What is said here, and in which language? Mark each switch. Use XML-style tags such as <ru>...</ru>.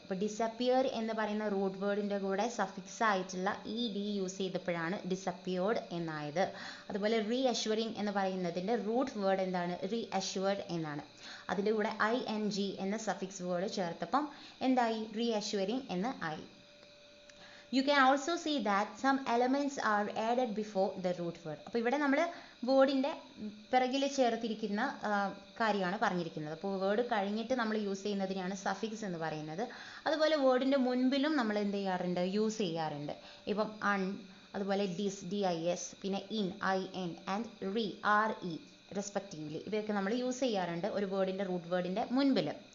<ml>അപ്പോൾ ഡിസപ്പിയർ എന്ന് പറയുന്ന റൂട്ട് വേർഡിൻ്റെ കൂടെ സഫിക്സ് ആയിട്ടുള്ള ed യൂസ് ചെയ്തപ്പോഴാണ് ഡിസപ്പിയർഡ് എന്നായത്. അതുപോലെ റീഅഷ്വറിംഗ് എന്ന് പറയുന്നതിൻ്റെ റൂട്ട് വേർഡ് എന്താണ്? റീഅഷ്വേർഡ് എന്നാണ്. അതിൻ്റെ കൂടെ ing എന്ന സഫിക്സ് വേർഡ് ചേർത്തപ്പം എന്തായി? റീഅഷ്വറിംഗ് എന്ന് ആയി.</ml> <en>You can also see that some elements are added before the root word.</en> <ml>അപ്പോൾ ഇവിടെ നമ്മൾ വേർഡിൻ്റെ പിറകിൽ ചേർത്തിരിക്കുന്ന കാര്യമാണ് പറഞ്ഞിരിക്കുന്നത്. അപ്പോൾ വേർഡ് കഴിഞ്ഞിട്ട് നമ്മൾ യൂസ് ചെയ്യുന്നതിനാണ് സഫിക്സ് എന്ന് പറയുന്നത്. അതുപോലെ വേർഡിൻ്റെ മുൻപിലും നമ്മൾ എന്ത് ചെയ്യാറുണ്ട്? യൂസ് ചെയ്യാറുണ്ട്. ഇപ്പം അൺ, അതുപോലെ ഡിസ്, dis, പിന്നെ in, in and re respectively, ഇവയൊക്കെ നമ്മൾ യൂസ് ചെയ്യാറുണ്ട് ഒരു വേർഡിൻ്റെ റൂട്ട് വേർഡിൻ്റെ മുൻപിൽ.</ml>